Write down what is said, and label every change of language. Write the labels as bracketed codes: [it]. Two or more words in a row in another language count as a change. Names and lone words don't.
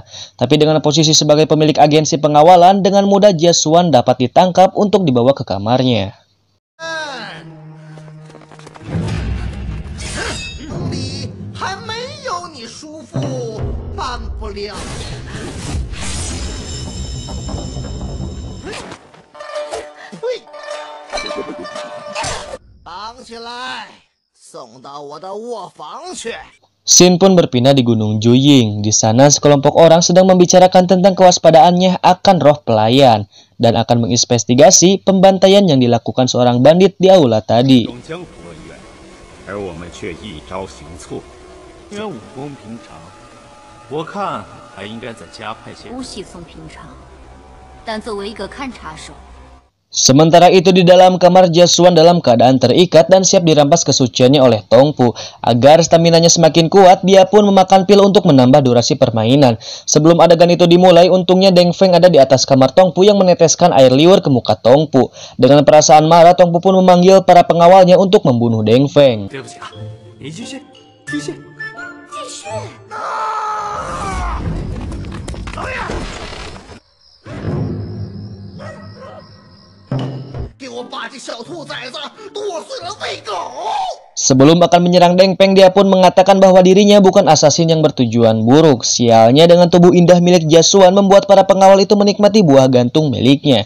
[id] Tapi dengan posisi sebagai pemilik agensi pengawalan, dengan mudah Jia Xuan dapat ditangkap untuk dibawa ke kamarnya. [zh] 还没有你叔父办不了。嘿，绑起来，送到我的卧房去。 [id] Scene pun berpindah di Gunung Juying. Di sana sekelompok orang sedang membicarakan tentang kewaspadaannya akan roh pelayan dan akan menginvestigasi pembantaian yang dilakukan seorang bandit di aula tadi. [zh] 但作为一个勘察手， [id] Sementara itu di dalam kamar Jasuan dalam keadaan terikat dan siap dirampas kesuciannya oleh Tongfu. Agar staminanya semakin kuat, dia pun memakan pil untuk menambah durasi permainan. Sebelum adegan itu dimulai, untungnya Deng Feng ada di atas kamar Tongfu yang meneteskan air liur ke muka Tongfu. Dengan perasaan marah, Tongfu pun memanggil para pengawalnya untuk membunuh Deng Feng. [zh] 给我把这小兔崽子剁碎了喂狗！ [id] Sebelum akan menyerang Deng Feng, dia pun mengatakan bahwa dirinya bukan asasin yang bertujuan buruk. Sialnya dengan tubuh indah milik Jasuan membuat para pengawal itu menikmati buah gantung miliknya.